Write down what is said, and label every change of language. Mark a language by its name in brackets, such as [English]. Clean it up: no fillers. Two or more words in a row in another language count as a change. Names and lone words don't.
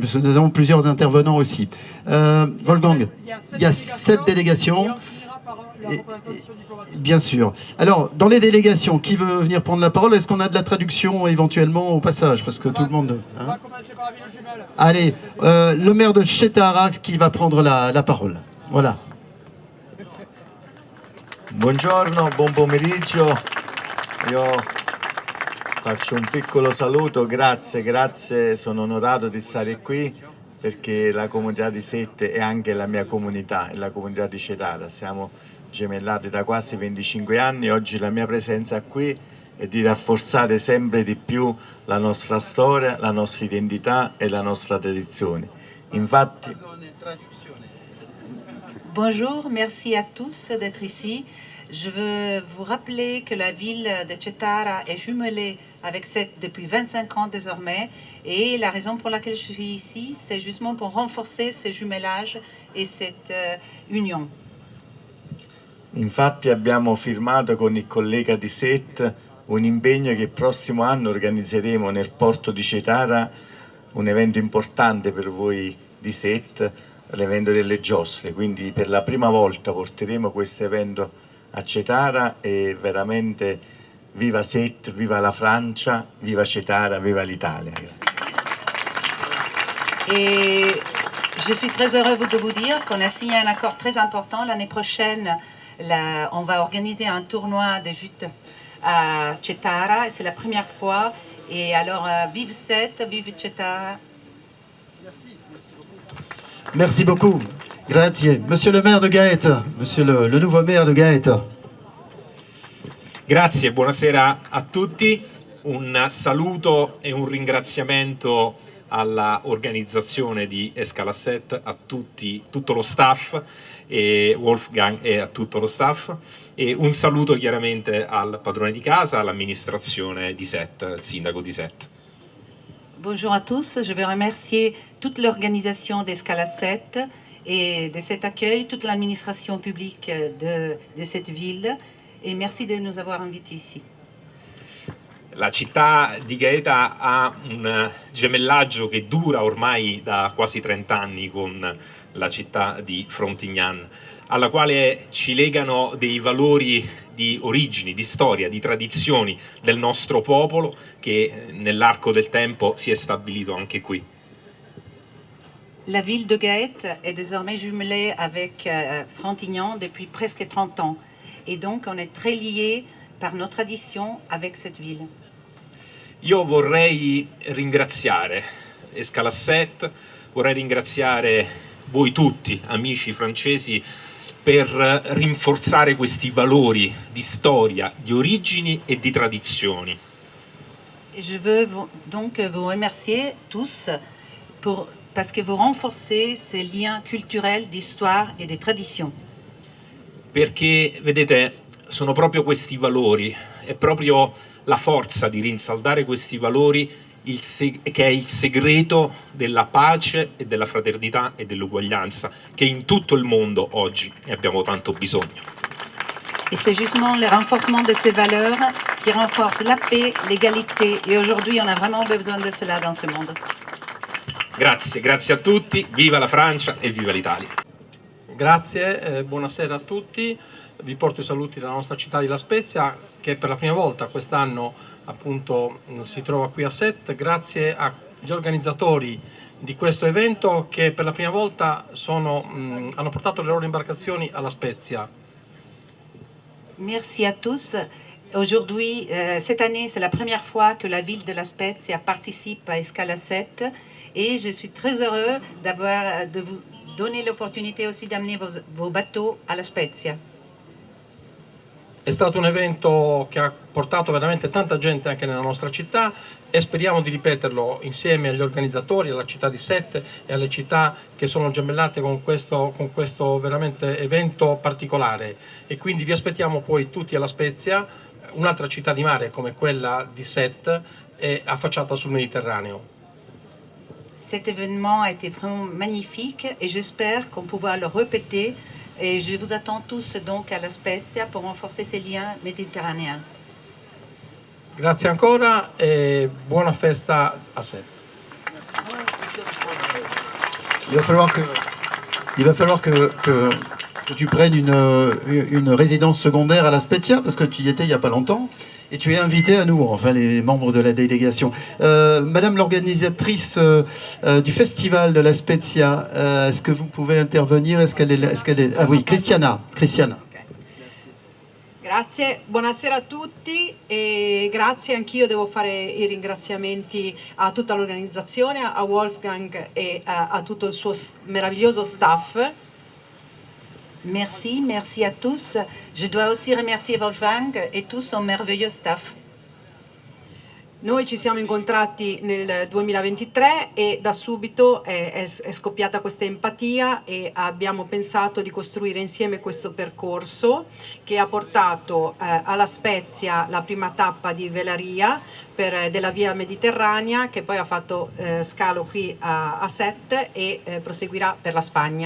[French] Parce que nous avons plusieurs intervenants aussi. Wolfgang, il y a 7 délégations. Et on finira par la représentation diplomatique. Bien sûr. Alors, dans les délégations, qui veut venir prendre la parole? Est-ce qu'on a de la traduction éventuellement au passage? Parce que tout le monde... On va commencer par la ville jumelle. Allez, le maire de Cetara qui va prendre la parole. Voilà. [Italian] Buongiorno, buon pomeriggio. Io faccio un piccolo saluto, grazie, sono onorato di stare qui perché la comunità di Sette è anche la mia comunità, è la comunità di Cetara. Siamo gemellati da quasi 25 anni, oggi la mia presenza qui è di rafforzare sempre di più la nostra storia, la nostra identità e la nostra tradizione. Infatti... [French] Bonjour, merci à tous d'être ici. Je veux vous rappeler que la ville de Cetara est jumelée avec Sète depuis 25 ans désormais. Et la raison pour laquelle je suis ici, c'est justement pour renforcer ce jumelage et cette union. [Italian] Infatti abbiamo firmato con il collega di Sète un impegno che il prossimo anno organizzeremo nel porto di Cetara un evento importante per voi di Sète, l'evento delle giostre. Quindi per la prima volta porteremo questo evento a Cetara e veramente viva Sète, viva la Francia, viva Cetara, viva l'Italia. [French] Et je suis très heureux de vous dire qu'on a signé un accord très important. L'année prochaine, on va organiser un tournoi de jute à Cetara. C'est la première fois. Et alors, vive Sète, vive Cetara. Merci beaucoup. Grazie. Monsieur le maire de Gaeta, monsieur le nouveau maire de Gaeta. [Italian] Grazie, buonasera a tutti. Un saluto e un ringraziamento alla organizzazione di Escala 7, a tutto lo staff, e Wolfgang e a tutto lo staff, e un saluto chiaramente al padrone di casa, all'amministrazione di Sète, al sindaco di Sète. [French] Bonjour à tous. Je veux remercier toute l'organisation d'Escala 7 et de cet accueil, toute l'administration publique de cette ville, et merci de nous avoir invités ici. [Italian] La città di Gaeta ha un gemellaggio che dura ormai da quasi 30 anni con la città di Frontignan, alla quale ci legano dei valori di origini, di storia, di tradizioni del nostro popolo che nell'arco del tempo si è stabilito anche qui. [French] La ville de Gaète est désormais jumelée avec Frontignan depuis presque 30 ans. Et donc, on est très liés par nos traditions avec cette ville. [Italian] Io vorrei ringraziare Escala 7, vorrei ringraziare voi tutti, amici francesi, per rinforzare questi valori di storia, di origini e di tradizioni. [French] Et je veux donc vous remercier tous parce que vous renforcez ces liens culturels, d'histoire et de tradition. [Italian] Perché, vedete, sono proprio questi valori, è proprio la forza di rinsaldare questi valori che è il segreto della pace e della fraternità e dell'uguaglianza che in tutto il mondo oggi ne abbiamo tanto bisogno. [French] Et c'est justement le renforcement de ces valeurs qui renforce la paix, l'égalité. Et aujourd'hui, on a vraiment besoin de cela dans ce monde. [Italian] Grazie, grazie a tutti, viva la Francia e viva l'Italia. Grazie, buonasera a tutti. Vi porto i saluti dalla nostra città di La Spezia, che per la prima volta quest'anno appunto si trova qui a Sète, grazie agli organizzatori di questo evento che per la prima volta hanno portato le loro imbarcazioni alla Spezia. [French] Merci à tous. Aujourd'hui, cette année, c'est la première fois que la ville de La Spezia participe à Escale 7 et je suis très heureux de vous donner l'opportunité aussi d'amener vos bateaux à La Spezia. [Italian] È stato un evento che ha portato veramente tanta gente anche nella nostra città e speriamo di ripeterlo insieme agli organizzatori, alla città di Sète e alle città che sono gemellate con questo veramente evento particolare. E quindi vi aspettiamo poi tutti alla Spezia, un'altra città di mare come quella di Sète e affacciata sul Mediterraneo. [French] Cet événement a été vraiment magnifique et j'espère qu'on pourra le répéter. Et je vous attends tous donc à La Spezia pour renforcer ces liens méditerranéens. [Italian] Grazie ancora e buona festa a Sète. [French] Il va falloir que tu prennes une résidence secondaire à La Spezia, parce que tu y étais il n'y a pas longtemps, et tu es invité à nous, enfin les membres de la délégation. Madame l'organisatrice du festival de La Spezia, est-ce que vous pouvez intervenir? Est-ce qu'elle est... Ah oui, Cristiana. [Italian] Grazie, buonasera a tutti e grazie, anch'io devo fare i ringraziamenti a tutta l'organizzazione, a Wolfgang e a tutto il suo meraviglioso staff. [French] Merci à tous. Je dois aussi remercier Wolfgang et tout son merveilleux staff. [Italian] Noi ci siamo incontrati nel 2023 e da subito è scoppiata questa empatia e abbiamo pensato di costruire insieme questo percorso che ha portato alla Spezia la prima tappa di velaria della via mediterranea, che poi ha fatto scalo qui a Sète e proseguirà per la Spagna.